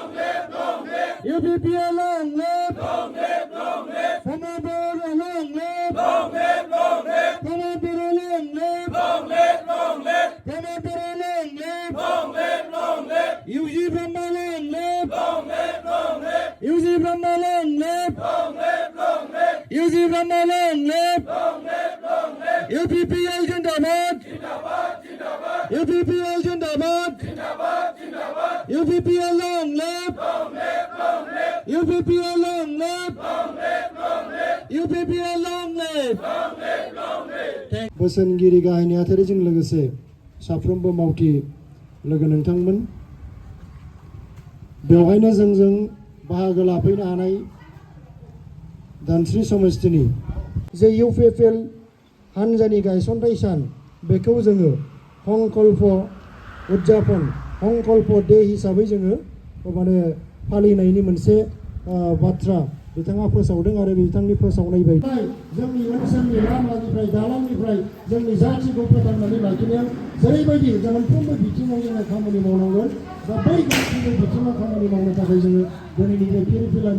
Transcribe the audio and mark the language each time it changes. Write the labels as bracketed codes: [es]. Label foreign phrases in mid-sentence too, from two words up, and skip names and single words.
[en] UPPL long live Pramodpur long live Pramodpur long live Pramodpur long live UG Brahma long live UG Brahma long live UG Brahma long live [brx] UPPL जिंदाबाद UPPL जिंदाबाद UPPL [en] long live [brx] UPPL [en] long live [brx] UPPL [en] long live [brx] बोसोनगिरि गाहाय नेहाथारिजों लोगोसे साफ्रोमबो मावथि लोगो नोंथांमोन बेवहायनो जोंजों बाहागो लाफैनो हानाय धनस्रि समष्टिनि जे UPPL हानजानि गायसनथाय सान बेखौ जोङो हंकल्प उदजापन हंकल्प डे हिसाबै जोङो माने फालिनायनि मोनसे बाथ्रा बिथाङा फोसावदों आरो बिथांनि फोसावनाय बायदि जोंनि ओनसोलनि लामानिफ्राय दालांनिफ्राय जोंनि जाथिखौ फोथांनानै लाखिनायाव जेरैबायदि मोनफ्रोमबो बिथिङाव जोङो खामानि मावनांगोन दा बै गासैबो बिथिङाव खामानि मावनो थाखाय जोङो दिनैनि बे फिरफिलानि